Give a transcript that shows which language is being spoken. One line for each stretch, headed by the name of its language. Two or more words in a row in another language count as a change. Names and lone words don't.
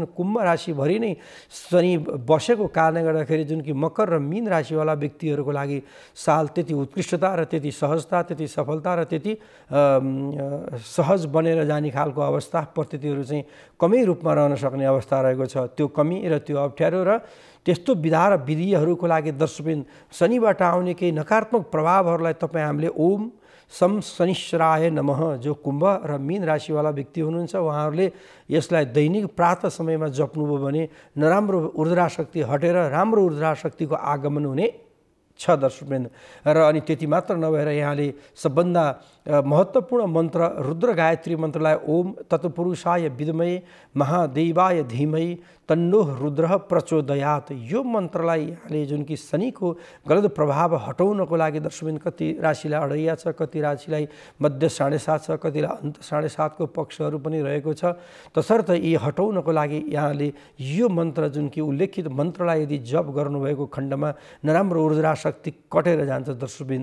Nepali: कुम्भ राशिभरि नै शनि बसेको कारणले गर्दाखेरि जुन कि मकर र मीन राशिवाला व्यक्तिहरूको लागि साल त्यति उत्कृष्टता र त्यति सहजता, त्यति सफलता र त्यति सहज बनेर जाने खालको अवस्था परिस्थितिहरू चाहिँ कमै रूपमा रहन सक्ने अवस्था रहेको छ। त्यो कमी र त्यो अप्ठ्यारो र त्यस्तो विधा र विधिहरूको लागि दर्शकबिन शनिबाट आउने केही नकारात्मक प्रभावहरूलाई तपाईँ हामीले
Sanskrit: ओम सम शनिश्चराय नमः
Nepali: जो कुम्भ र मीन राशिवाला व्यक्ति हुनुहुन्छ उहाँहरूले यसलाई दैनिक प्रातः समयमा जप्नुभयो भने नराम्रो ऊर्जा शक्ति हटेर राम्रो ऊर्जा शक्तिको आगमन हुने छ दर्शकबिन। र अनि त्यति मात्र नभएर यहाँले सबभन्दा महत्त्वपूर्ण मन्त्र रुद्र गायत्री मन्त्रलाई
Sanskrit: ओम तत्पुरुषाय विद्महे महादेवाय धीमहि तन्नो रुद्र प्रचोदयात्
Nepali: यो मन्त्रलाई यहाँले जुन कि शनिको गलत प्रभाव हटाउनको लागि दर्शकबिन कति राशिलाई अढैया छ, कति राशिलाई मध्य 7.5 छ, कतिलाई अन्त 7.5 को पक्षहरू पनि रहेको छ। तसर्थ यी हटाउनको लागि यहाँले यो मन्त्र जुन कि उल्लेखित मन्त्रलाई यदि जप गर्नुभएको खण्डमा नराम्रो ऊर्जा शक्ति कटेर जान्छ दर्शकबिन।